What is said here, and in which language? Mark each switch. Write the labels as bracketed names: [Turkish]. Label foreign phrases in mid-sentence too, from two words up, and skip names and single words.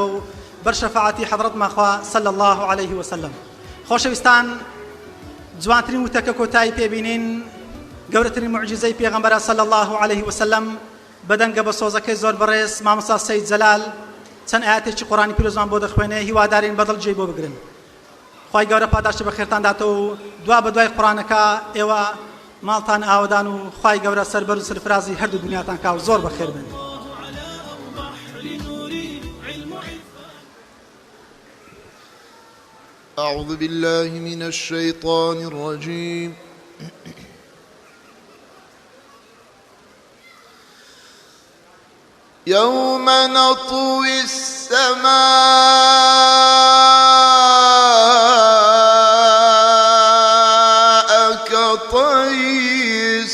[Central Kurdish] و بەر شەفاعەتی حەضرەتمان خوا [Arabic] صلی الله عليه وسلم [Central Kurdish] خۆشەویستان جوانترین وتەکە کۆتایی پێبینین گەورەترین معجزەی پێغەمبەرە [Arabic] صلی الله عليه وسلم [Central Kurdish] بەدەنگە بە سۆزەکەی زۆر بەڕێز مامۆستا سەید جەلال چەند ئاەتێکی قورئانی پیرۆزمان بۆ دەخوێنێ هیوادارین بەدڵ جێی بۆ بگرن خوای گەورە پاداشتی بە خێرتان داتەوە و دوا بە دوای قورئانەکە ئێوە ماڵتان ئاودان و خوای گەورە سەربەر و سرفرازی هەردوو دنیاتان کا و زۆر بەخێر بن [Arabic] أعوذ بالله من الشيطان الرجيم يوم نطوي السماء كطي